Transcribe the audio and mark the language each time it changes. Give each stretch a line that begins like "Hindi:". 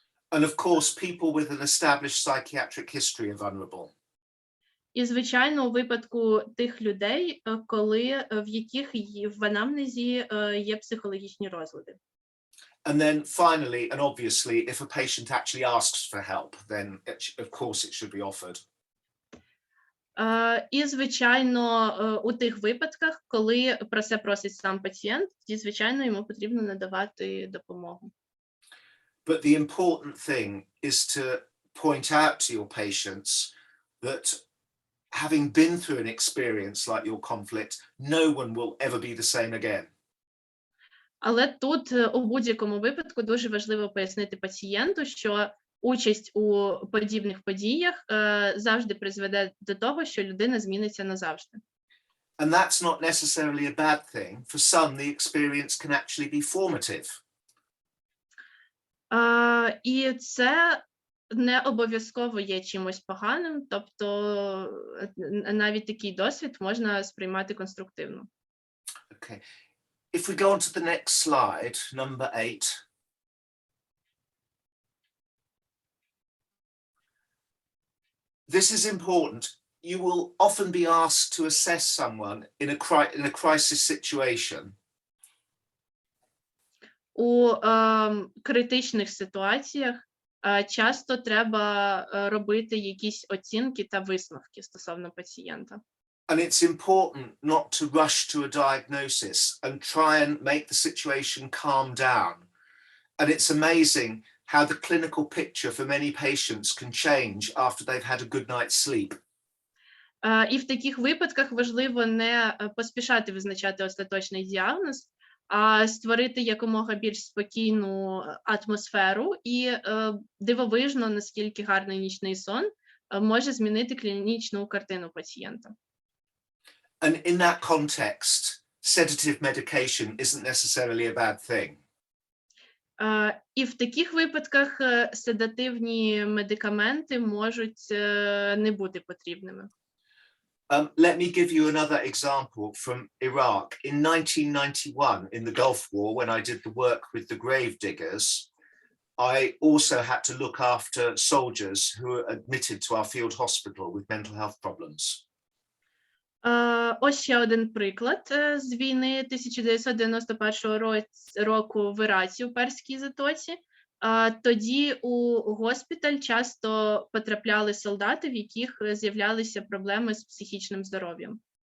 English: And of course, people with an established psychiatric history are vulnerable.
Ukrainian: І, звичайно, у випадку тих людей, в яких в анамнезі є психологічні розлади.
English: And then finally, and obviously, if a patient actually asks for help, then of course it should be offered.
Ukrainian: І, звичайно, у тих випадках, коли про це просить сам пацієнт, тоді, звичайно, йому потрібно надавати допомогу.
English: But the important thing is to point out to your patients that, having been through an experience like your conflict, no one will ever be the same again.
Ukrainian: Але тут у будь-якому випадку дуже важливо пояснити пацієнту, що участь у подібних подіях завжди призведе до того, що людина зміниться назавжди.
English: And that's not necessarily a bad thing. For some, the experience can actually be formative.
Ukrainian: І це не обов'язково є чимось поганим, тобто навіть такий досвід можна сприймати конструктивно.
English: Okay. If we go on to the next slide, number 8. This is important. You will often be asked to assess someone in a crisis situation.
Ukrainian: У критичних ситуаціях часто треба робити якісь оцінки та висновки стосовно пацієнта.
English: And it's important not to rush to a diagnosis and try and make the situation calm down. And it's amazing how the clinical picture for many patients can change after they've had a good night's sleep.
Ukrainian: І в таких випадках важливо не поспішати визначати остаточний діагноз, а створити якомога більш спокійну атмосферу, і дивовижно, наскільки гарний нічний сон може змінити клінічну картину пацієнта.
English: And in that context, sedative medication isn't necessarily a bad thing.
Ukrainian: І в таких випадках седативні медикаменти можуть не бути потрібними.
English: Let me give you another example from Iraq. In 1991, in the Gulf War, when I did the work with the grave diggers, I also had to look after soldiers who were admitted to our field hospital with mental health problems.
Ukrainian: Ось ще один приклад з війни 1991 року в Іраці, у Перській затоці. Тоді у госпіталь часто потрапляли солдати, в яких з'являлися проблеми з психічним здоров'ям.